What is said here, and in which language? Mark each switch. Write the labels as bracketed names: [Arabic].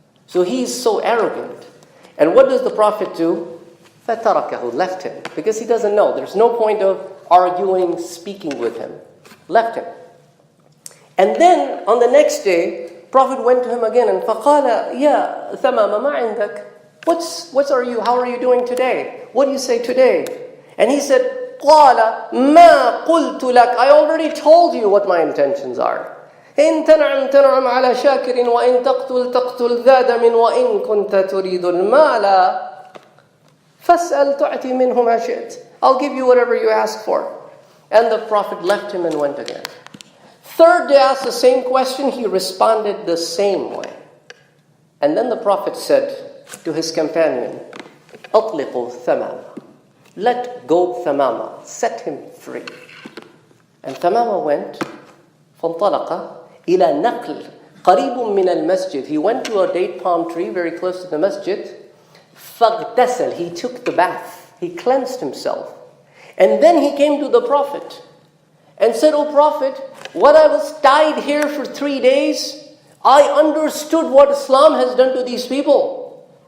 [English] So he's so arrogant. And what does the Prophet do? فَتَرَكَهُ, left him. Because he doesn't know. There's no point of arguing, speaking with him. Left him. And then on the next day, Prophet went to him again and فَقَالَ يَا ثَمَامَ مَا عِنْدَكَ. How are you doing today? What do you say today? [Arabic] And he said, قَالَ مَا قُلْتُ لَكَ. [English] I already told you what my intentions are. [Arabic] إن تنعم على شاكر وإن تقتل ذادم وإن كنت تريد المال فاسأل تعطي منه ما شئت. [English] I'll give you whatever you ask for. And the Prophet left him and went again. Third day asked the same question, he responded the same way. And then the Prophet said to his companion, أطلقوا ثمامة. Let go Thamama, set him free. [Arabic] And Thamama went, فانطلق إلى نقل قريب من المسجد. [English] He went to a date palm tree very close to the masjid. فاغتسل. He took the bath. He cleansed himself. And then he came to the Prophet and said, "O Prophet, when I was tied here for 3 days, I understood what Islam has done to these people.